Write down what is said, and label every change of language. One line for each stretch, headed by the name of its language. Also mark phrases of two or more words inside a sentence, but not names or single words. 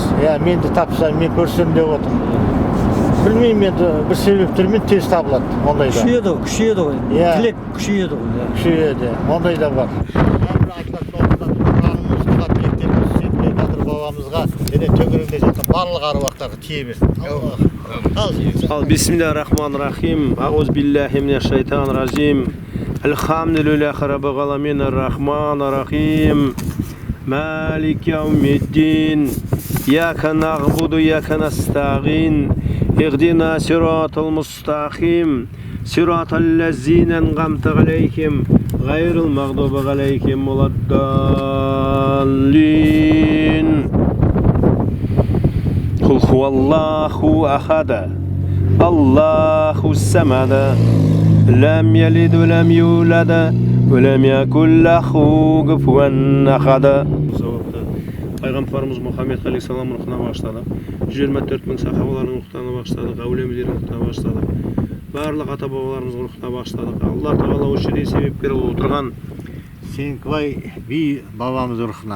Kazakh: Мен де тапсам, мен көрсем деп отыр. Білмеймін енді бір себептермен тез табылады. Күшейеді ғой. Тілек күшейеді ғой. Күшейеді, ондай да бар. Бабамызға және төңірегінде жатқан барлық аруақтарға тие берсін.
Arabic: بسم الله الرحمن الرحيم. أعوذ بالله من الشيطان الرجيم. الحمد لله رب العالمين الرحمن الرحيم. مالك يوم الدين. إياك نعبد، وإياك نستعين. اهدنا الصراط المستقيم. صراط الذين أنعمت عليهم. غير المغضوب عليهم ولا الضالين. قل هو الله أحد. الله الصمد. لم يلد ولم يولد. ولم يكن له كفوا أحد.
Kazakh: Пайғамбарымыз Мұхаммед алейхиссалам рухына бағыштадық. 124 мың сахабалардың рухына бағыштадық, әулиеміздердің рухына бағыштадық. Барлық ата-бабаларымыз рухына бағыштадық. Алла тағала осы жерде себепкер болып отырған Сенкібай би бабамыз рухына.